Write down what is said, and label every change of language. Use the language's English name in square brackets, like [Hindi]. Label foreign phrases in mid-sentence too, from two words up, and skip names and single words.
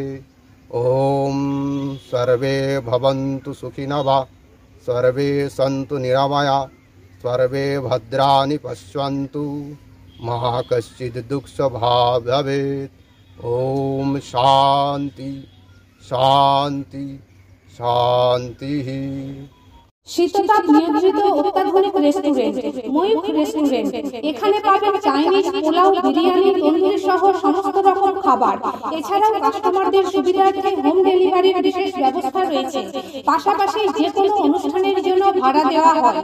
[Sanskrit] ॐ सर्वे भवन्तु सुखिनः सर्वे सन्तु निरामया सर्वे भद्राणि पश्यन्तु मा कश्चित् दुःखभाग् भवेत्। ॐ शान्ति शान्ति शान्तिः। [Bangla] শীততাপ নিয়ন্ত্রিত অত্যাধুনিক রেস্টুরেন্ট ময়ূখ রেস্টুরেন্ট। এখানে পাবেন চাইনিজ, পোলাও, বিরিয়ানি, তন্দুরি সহ সমস্ত রকম খাবার। এছাড়াও কাস্টমারদের সুবিধার্থে হোম ডেলিভারির বিশেষ ব্যবস্থা রয়েছে। পাশাপাশি যে কোনো অনুষ্ঠানের জন্য ভাড়া দেওয়া হয়।